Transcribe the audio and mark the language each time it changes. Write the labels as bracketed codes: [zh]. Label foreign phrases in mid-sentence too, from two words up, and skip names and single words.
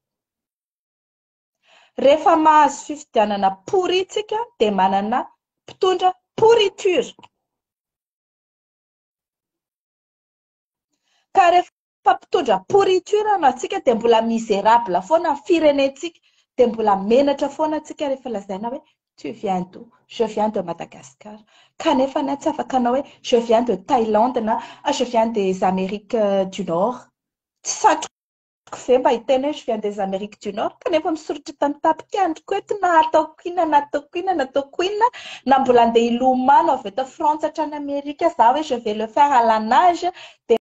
[mg] Rehefa mahazo fifidianana pourri tsika dia manana mpitondra pourriture. Ka rehefa mpampitondra pourriture no antsika dia mbola misérable foana firenetsika dia mbola menatra foana antsika rehefa lazaina hoe [fr] tu viens d'où? Je viens de Madagascar. [mg] Kanefa ny tsy afaka anao hoe [fr] je viens de Thaïlande na je viens des Amériques du Nord. [mg] Tsy satroko ve mba hiteny hoe [fr] je viens des Amériques du Nord [mg] kanefa misoritra tany tapikandroko eto na ataoko inona na ataoko inona na ataoko inona na mbola andeha hilomano avy eto Frantsa hatrany Amerika za hoe [fr] je vais le faire à la nage